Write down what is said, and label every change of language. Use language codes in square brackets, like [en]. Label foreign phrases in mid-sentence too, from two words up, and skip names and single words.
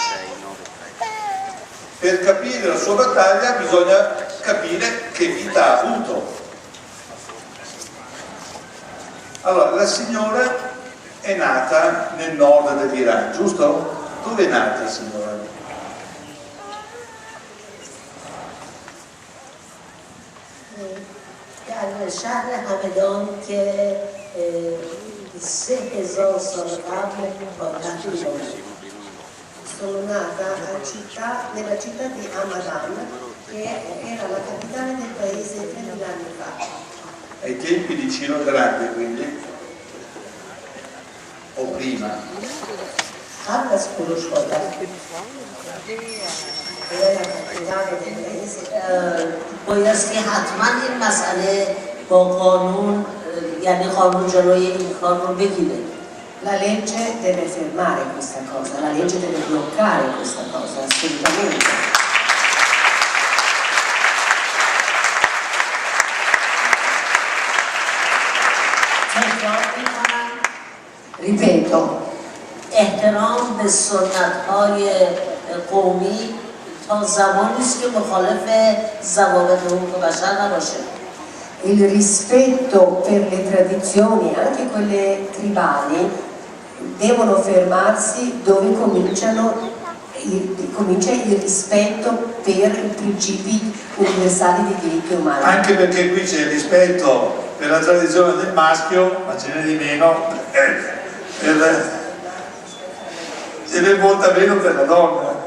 [it] Per capire la sua battaglia bisogna capire che vita ha avuto. Allora, la signora è nata nel nord dell'Iran, giusto? Dove è nata, signora? [fa] در شهر همدان که 3000 سال قبل پایتخت ایران. [it] Sono nata nella città di Hamadan, che era la capitale del paese 3000 anni fa. Ai tempi di Ciro il Grande, quindi? O prima? [fa] قبل از کوروش پایتخت بایستی حتما این مسئله با قانون، یعنی قانون جلوی این کار رو بگیره. [it] La legge deve fermare questa cosa, la legge deve bloccare questa cosa, assolutamente. Ripeto, [fa] احترام به سنت‌های قومی تا زمانی است که مخالف ضوابط حقوق بشر نباشه. [it] Il rispetto per le tradizioni, anche quelle tribali, devono fermarsi dove comincia il rispetto per i principi universali dei diritti umani. Anche perché qui c'è il rispetto per la tradizione del maschio, ma ce n'è di meno, ce n'è molta meno per la donna.